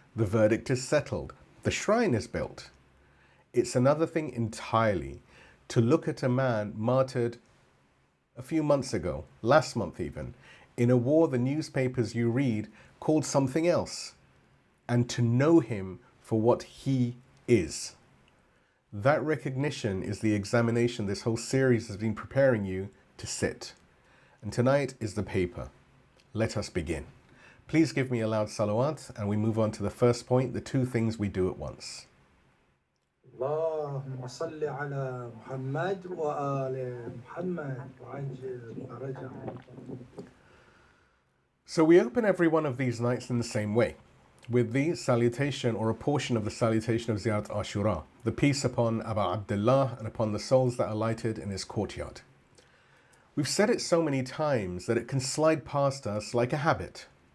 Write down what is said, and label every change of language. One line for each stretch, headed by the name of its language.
English: The verdict is settled. The shrine is built. It's another thing entirely to look at a man martyred a few months ago, last month even, in a war the newspapers you read called something else, and to know him for what he is. That recognition is the examination this whole series has been preparing you to sit. And tonight is the paper. Let us begin. Please give me a loud salawat, and we move on to the first point, the two things we do at once.
Arabic: اللهم صل على محمد وآل محمد وعجل فرجهم.
English: So we open every one of these nights in the same way, with the salutation or a portion of the salutation of Ziyarat Ashura, the peace upon Abu Abdullah and upon the souls that alighted in his courtyard. We've said it so many times that it can slide past us like a habit.